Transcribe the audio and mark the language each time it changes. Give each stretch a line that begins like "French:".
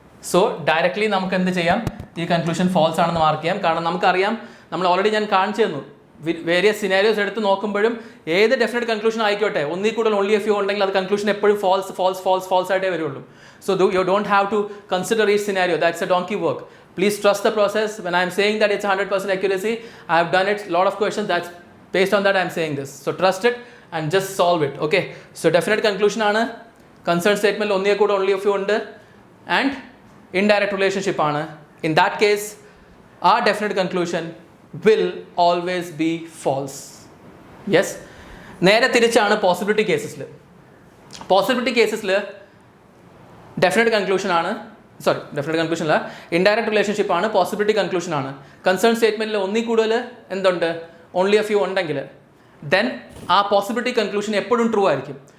Malayalam: So directly നമുക്ക് എന്ത് ചെയ്യാം, ഈ കൺക്ലൂഷൻ ഫാൾസ് ആണെന്ന് മാർക്ക് ചെയ്യാം. കാരണം നമുക്കറിയാം, നമ്മൾ ഓൾറെഡി ഞാൻ കാണിച്ചു തന്നു, വേരിയസ് സിനാരിയോസ് എടുത്ത് നോക്കുമ്പോഴും ഏത് ഡെഫിനറ്റ് കൺക്ലൂഷൻ ആയിക്കോട്ടെ, ഒന്നിൽ കൂടുതൽ ഓൺലി എ ഫ്യൂ ഉണ്ടെങ്കിൽ അത് കൺക്ലൂഷൻ എപ്പോഴും ഫാൾസ് ഫാൾസ് ഫാൾസ് ഫാൾസ് ആയിട്ടേ വരുള്ളൂ.
English: So you don't have to consider each scenario, that's a donkey work. Please trust the process. When I am saying that it's 100% accuracy, I have done it lot of questions, that's based on that I am saying this. So trust it and just solve it. Okay, so definite conclusion ആണ്, concern statement
Malayalam: ഒന്നിൽ കൂടെ
English: only a few ഉണ്ട്, and indirect relationship ആണ്. In that case, our definite conclusion will always be false.
Malayalam: Yes. നേരെ തിരിച്ചാണ് possibility കേസസിൽ. Possibility കേസസിൽ definite conclusion ആണ്, definite conclusion അല്ല, indirect relationship ആണ്, പോസിബിലിറ്റി കൺക്ലൂഷൻ ആണ്. കൺസേൺ സ്റ്റേറ്റ്മെൻറ്റിൽ ഒന്നിൽ കൂടുതൽ എന്തുണ്ട്, ഓൺലി എ ഫ്യൂ ഉണ്ടെങ്കിൽ ദെൻ ആ പോസിബിലിറ്റി കൺക്ലൂഷൻ എപ്പോഴും ട്രൂ ആയിരിക്കും.